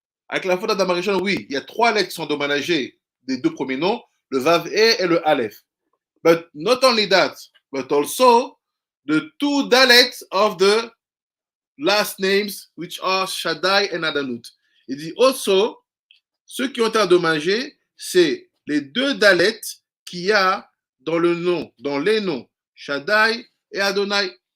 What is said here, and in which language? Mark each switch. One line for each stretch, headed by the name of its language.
French: Avec la faute d'Adam Arishon, oui, il y a 3 lettres qui sont endommagées des 2 premiers noms, le Vav He et le Aleph.
English: But not only that, but also the 2 dalets of the last names, which are Shaddai and Adanut.
French: Il dit
English: also,
French: ceux qui ont été endommagés, c'est les 2 dalets qu'il y a dans le nom, dans les noms Shaddai et Adonai.